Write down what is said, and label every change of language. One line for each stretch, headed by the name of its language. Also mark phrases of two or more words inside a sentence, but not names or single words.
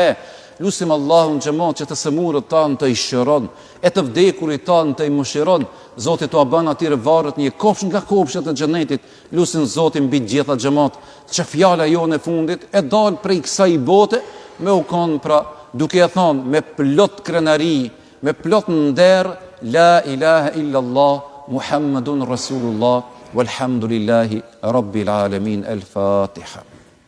Albanian: Lusim Allahun xhamat që të sëmurët tanë të i shëron, e të vdekurit tanë të i mëshiron. Zoti t'u bën atyre varret një kopsh nga kopshat e xhenetit. Lusin Zotin mbi gjitha xhamat që fjala jone e fundit e dal prej kësaj bote me u konë pra duke e thonë me plot krenari, me plot nder,
Arabic: لا إله إلا الله، محمد رسول الله، والحمد لله رب العالمين.
Albanian: El Fatiha.